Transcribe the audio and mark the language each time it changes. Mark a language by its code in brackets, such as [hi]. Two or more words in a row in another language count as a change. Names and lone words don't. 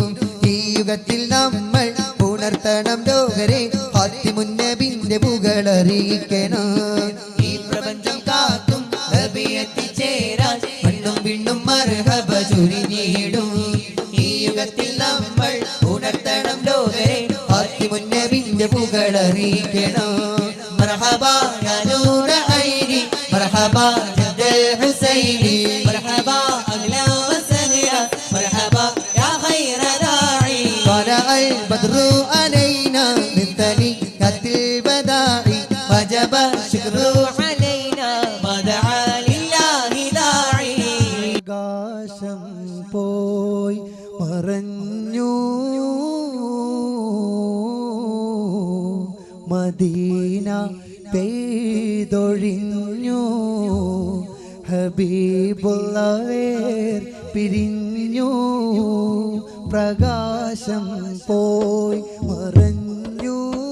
[ml] ഈ യുഗത്തിൽ നമ്മൾ ഉണർത്തണം ലോകരെ ഫാത്തിമുന്നബിന്റെ പുകളറിയിക്കണം ഈ പ്രപഞ്ചം കാക്കും നബി എത്തിച്ചേരാൻ മണ്ണും വിണ്ണും മർഹബ ചൊരിഞ്ഞിടും ഈ യുഗത്തിൽ നമ്മൾ ഉണർത്തണം ലോകരെ ഫാത്തിമുന്നബിന്റെ പുകളറിയിക്കണം [ar] مرحبا يا نور عيني مرحبا جد الحسين مرحبا أغلى وسا البدر علينا من ثنيات الوداع وجب الشكر علينا ما دعا لله داعي [ml] ആകാശം പോയി മറഞ്ഞു മദീന പെയ്തൊഴിഞ്ഞു ഹബീബുള്ളവേർ പിരിഞ്ഞു പ്രകാശം പോയി മറഞ്ഞു